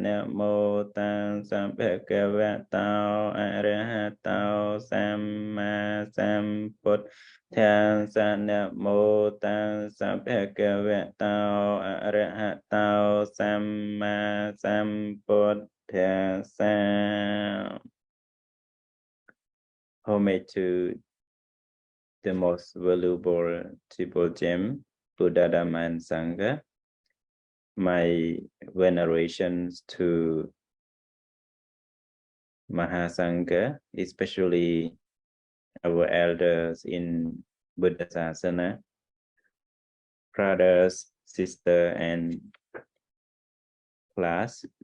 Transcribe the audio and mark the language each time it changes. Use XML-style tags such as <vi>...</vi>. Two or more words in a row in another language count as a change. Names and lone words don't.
<pi>Namo tassa bhagavato arahato samma sambuddhassa. Namo tassa bhagavato arahato samma sambuddhassa.</pi> <en>Homage to the most valuable triple gem, Buddha, Dhamma, and Sangha. My venerations to Mahā Sangha, especially our elders in</en> <pi>Buddha Sasana,</pi> <en>brothers, sister, and class.</en>